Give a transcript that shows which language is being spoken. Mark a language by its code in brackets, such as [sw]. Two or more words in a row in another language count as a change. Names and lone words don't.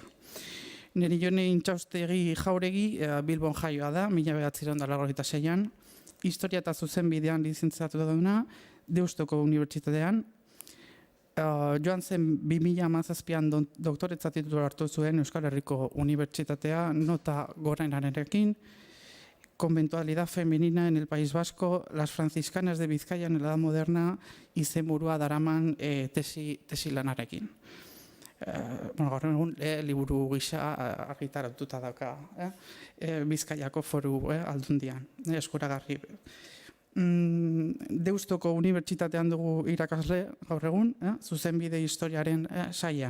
[eu] Nire jone Intxaustegi Jauregi Bilbon jaioa da, 1986an, historia eta zuzenbidean lizentziatu duna, Deustoko Unibertsitatean. Joan zen 2017an doktoretza titulua hartu zuen Euskal Herriko Unibertsitatea, nota gorenarekin, Conventualidad femenina en el País Vasco, las franciscanas de Bizkaia en la Edad Moderna, izenburua daraman tesi lanarekin. Gaur egun liburu gisa argitaratuta dauka Bizkaiako Foru Aldundian, eskuragarri. Deustoko Unibertsitatean dugu irakasle gaur egun, zuzenbide historiaren sailean.